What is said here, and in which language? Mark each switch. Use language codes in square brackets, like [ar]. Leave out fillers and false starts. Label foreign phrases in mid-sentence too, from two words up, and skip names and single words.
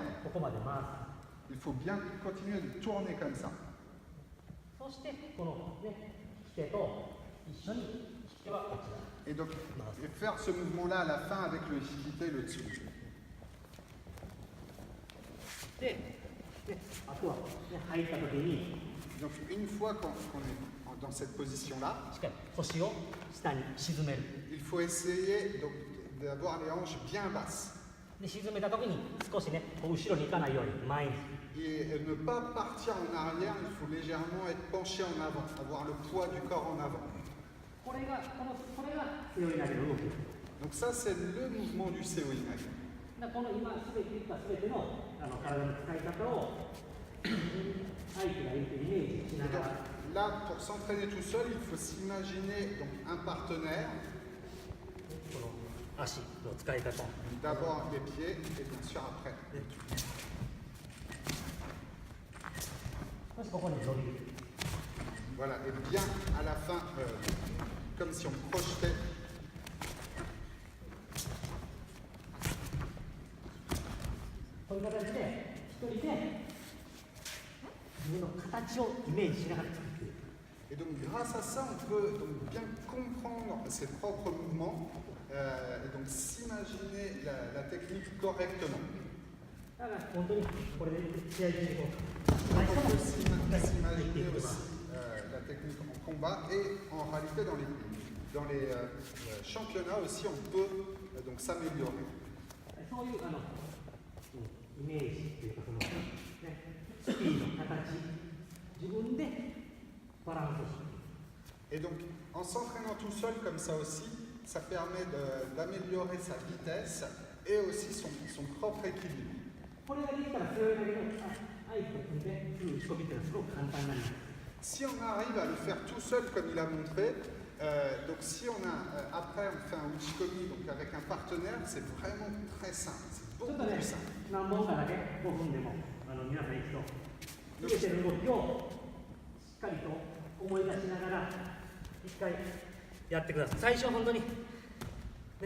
[ja] うここまで回 [fr] il faut bien continuer de tourner comme ça. [ja] すそしてこの、ね、引き手と一緒に引き手はこちら [fr] Et donc, et faire ce mouvement-là à la fin avec le hikite, le tsu. [ja] で、ね、あとは、ね、入った時に [fr] Donc, une fois qu'on est dans cette position-là, [ja] しっかり腰を下に沈める [fr] il faut essayer donc, d'avoir les hanches bien basses. [ja] で沈めた時に少しねこう後ろに行かないように前に [fr] Il et ne pas partir en arrière, il faut légèrement être penché en avant, avoir le poids du corps en avant. [ja] これが背負い投げの動きです。 [fr] Donc ça, c'est le mouvement du Seoi Inage. [ja] この今すべて言ったすべての体の使い方を相手がいるとイメージしな [fr] Et [ja] が [fr] donc, [ja] ら [fr] là, pour s'entraîner tout seul, il faut s'imaginer donc un partenaire, [ja] この足の使い方 [fr] d'abord les pieds et bien sûr après. [ja] そしてここに伸びる [fr] Voilà, et bien à la fin, comme si on projetait. [ja] こういう形で一人で自分の形をイメージしながら作っている [fr] Et donc grâce à ça, on peut donc bien comprendre ses propres mouvements et donc s'imaginer la technique correctement. [ja] だから本当にこれで試合中にこう [fr] On [ja] 最初 [fr] peut [ja] の入ってい [fr] s'imaginer [ja] くとか [fr] aussi la technique en combat et en réalité dans les championnats aussi, on peut donc s'améliorer. [ja] そういうイメージというかその、ね、スピード、形、自分でバランスをしていく [fr] Et donc en s'entraînant tout seul comme ça aussi, ça permet d'améliorer sa vitesse et aussi son propre équilibre. [ja] これができたら背負い投げの相手と組んですぐ打ち込みっていうのはすごく簡単になります [fr] Si on arrive à le faire tout seul comme il a montré, donc si on a après on fait un uchikomi donc avec un partenaire, c'est vraiment très simple, c'est [ja] ちょ [fr] beaucoup [ja] っとね [fr] plus simple. [ja] 何本かだけ5分でも皆さん一度受けてる動きをしっかりと思い出しながら一回やってください最初は本当にね